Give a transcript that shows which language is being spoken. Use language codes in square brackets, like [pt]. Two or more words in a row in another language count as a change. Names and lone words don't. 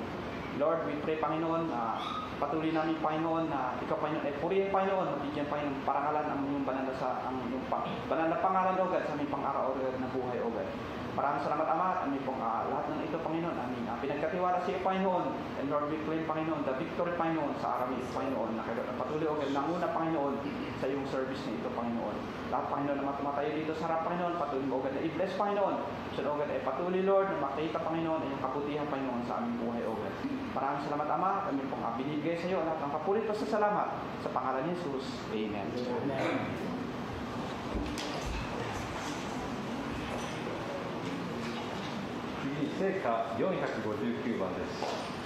[en] Lord, we pray, [tl] Panginoon, patuloy namin, Panginoon, na ikaw, Panginoon, ay purihin, Panginoon, mabigyan, Panginoon, parangalan ang iyong banal na pangalan, [en] O God, [tl] sa aming pang-araw, [en] O God, [tl] na buhay, [en] O God. [tl] Maraming salamat, Ama, at aming pong lahat ng ito, Panginoon, aming pinagkatiwala sa iyo, Panginoon. [en] And Lord, we claim, Panginoon, the victory, [tl] Panginoon, sa araw nito, Panginoon, na patuloy, [en] O God, [tl] nanguna, Panginoon, sa iyong service na ito, Panginoon. Lahat, Panginoon, na tumatayo dito sa harap, Panginoon, patuloy mo, [en] O God, [tl] na i-bless, Panginoon. So, [en] O God, [tl] ay patuloy, Lord, na makita, Panginoon, ay yung kabutihan, Panginoon, sa aming buhay, O God. Maraming salamat, Ama, kami pong binibigay sa iyo lahat ng kapulit pa sa salamat sa pangalan ni Jesus. Amen. Amen. [ja] 聖歌459番です。